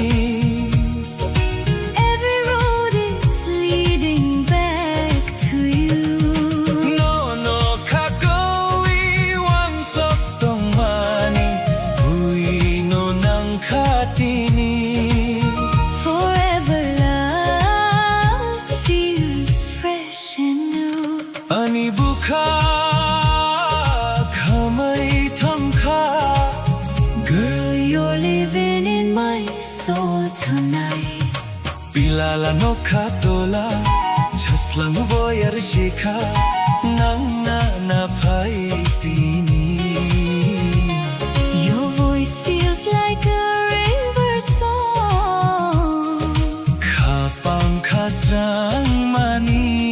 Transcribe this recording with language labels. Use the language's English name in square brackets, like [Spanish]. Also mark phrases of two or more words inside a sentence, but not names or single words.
[English] Every road is leading back to you. [Kok Borok] No khakoi wang sok tong mani bui no nang khatini [English] Forever love feels fresh and new. [Kok Borok] ani bukha khamai thamkha [English] Girl, you're living in my soul tonight. [Kok Borok] Pilala no khatola jaslang boyar shikha nang na phai tini [English] Your voice feels like a river song. [Kok Borok] khapang khasrang mani